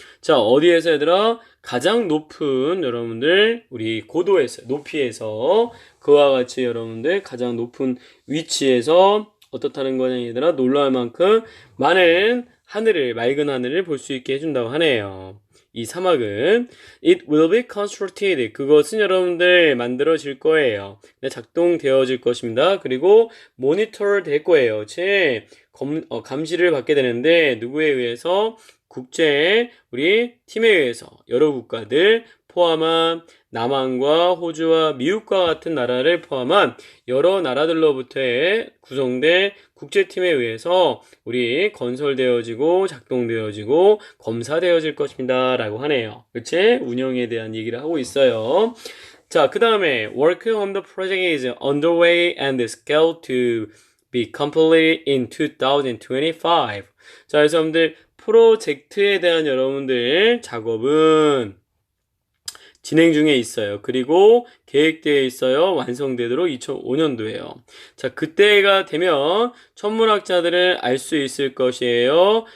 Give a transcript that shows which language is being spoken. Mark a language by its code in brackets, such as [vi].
[ko] 자, 어디에서 얘들아? 가장 높은 여러분들 우리 고도에서 높이에서 그와 같이 여러분들 가장 높은 위치에서 어떻다는 거냐 얘들아? 놀랄 만큼 많은 하늘을 맑은 하늘을 볼 수 있게 해준다고 하네요. 이 사막은 [en] it will be constructed. [ko] 그것은 여러분들 만들어질 거예요. 작동되어질 것입니다. 그리고 monitor 될 거예요. 그치? 감시를 받게 되는데 누구에 의해서? 국제 우리 팀에 의해서 여러 국가들 포함한 남한과 호주와 미국과 같은 나라를 포함한 여러 나라들로부터 구성된 국제팀에 의해서 우리 건설되어지고 작동되어지고 검사되어질 것입니다 라고 하네요. 그치? 운영에 대한 얘기를 하고 있어요. 자, 그 다음에 [en] work on the project is underway and scheduled to be completed in 2025. [ko] 자, 그래서 여러분들 프로젝트에 대한 여러분들 작업은 진행 중에 있어요. 그리고 계획되어 있어요. 완성되도록 2005년도에요. 자, 그때가 되면 천문학자들은 알 수 있을 것이에요.